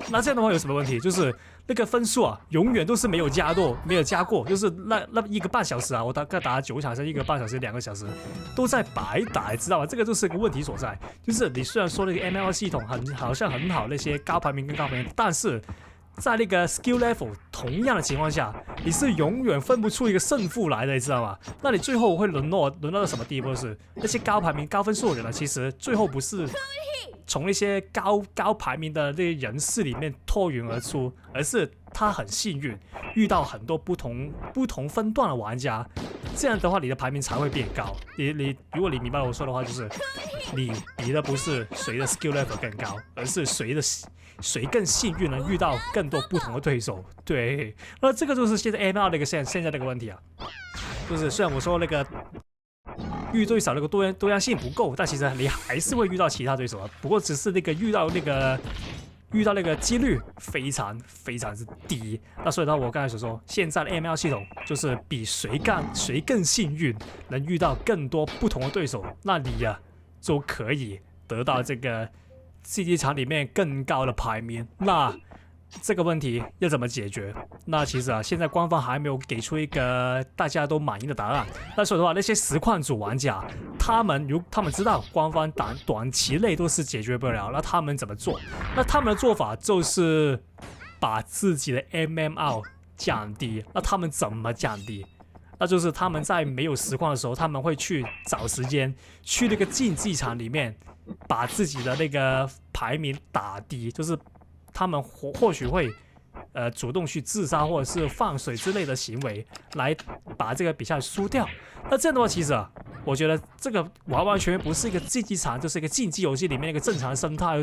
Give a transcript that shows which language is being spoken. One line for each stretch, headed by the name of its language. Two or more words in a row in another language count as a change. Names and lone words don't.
Chinese: 那這樣的話有什麼問題？就是那個分數永遠都是沒有加過，就是那1個半小時我大概打了9場，是1個半小時、2個小時都在白打，知道嗎？這個就是個問題所在。就是你雖然說那個 MMR 系統好像很好，那些高排名跟高排名，但是在那個
English: skill level
Chinese: 同樣的情況下，你是永遠分不出一個勝負來的，你知道嗎？那你最後會淪落到什麼地步？是那些高排名、高分數的人其實最後不是從那些高排名的那些人士裡面脫穎而出，而是他很幸運遇到很多不同分段的玩家， 這樣的話你的排名才會變高。如果你明白我說的話，就是你比的不是誰的
English: skill level
Chinese: 更高，而是誰更幸運能遇到更多不同的對手。对，那這個就是現在 ML 的一個現在的一個問題啊，就是雖然我說那個遇對手那個多樣性不夠，但其實你還是會遇到其他對手啊，不過只是那個遇到那個幾率非常之低。那所以呢，我剛才所說，現在的 ML 系統就是比誰更幸運，能遇到更多不同的对手，那你啊就可以得到这個竞技場裡面更高的排名。那這個問題要怎麼解決？那其實啊，現在官方還沒有給出一個大家都滿意的答案。那所以的話，那些實況主玩家，他們知道官方短期內都是解決不了，那他們怎麼做？那他們的做法就是把自己的 MMR 降低。那他們怎麼降低？那就是他們在沒有實況的時候，他們會去找時間去那個競技場裡面，把自己的那個排名打低，就是他們或許會主動去自殺或者是放水之類的行為，來把這個比賽輸掉。那這樣的話，其實啊，我覺得這個完完全全不是一個競技場，就是一個競技遊戲裡面一個正常的生態。